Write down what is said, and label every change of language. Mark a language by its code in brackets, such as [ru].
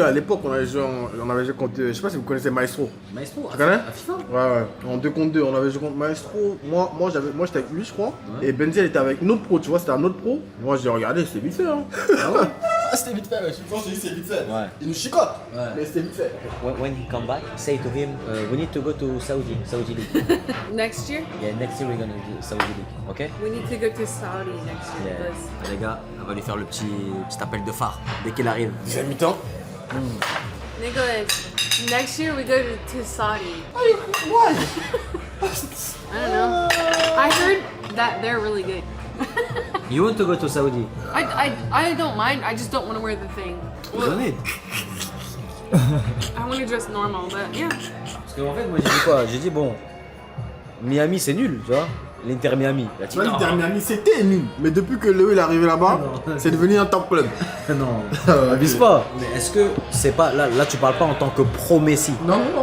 [fr] À l'époque, on avait joué contre. Je sais pas si vous connaissez Maestro. Maestro, Tu connais? à FIFA. Ouais. En 2 contre 2, on avait joué contre Maestro. Moi j'étais avec lui, je crois. Ouais. Et Benzi, elle était avec une autre pro, tu vois, c'était un autre pro. Moi, j'ai regardé, c'était vite fait, hein. Ah ouais? Ah, c'était vite fait, ouais. Je pense que c'est vite fait. Ouais. Il nous chicote. Ouais. Mais c'était vite fait. [en] When he come back, say to him, we need to go to Saudi League. Next year? Yeah, next year we're gonna do Saudi League, ok? We need to go to Saudi next year. [fr] Yeah. Les gars, on va lui faire le petit appel de phare dès qu'il arrive. Deuxième mi-temps. [en] Nicholas, next year we go to Saudi. Why? I don't know. I heard that they're really good. You want to go to Saudi? I don't mind. I just don't want to wear the thing. Don't it? I want to dress normal, but yeah. [fr] Parce qu'en fait, moi j'ai dit quoi? J'ai dit bon, Miami c'est nul, tu vois? L'Inter Miami. L'Inter Miami c'était nul. Mais depuis que Léo il est arrivé là-bas, c'est devenu un top club. Non, abuse pas. Mais est-ce que c'est pas. Là, tu parles pas en tant que pro-Messi? Non.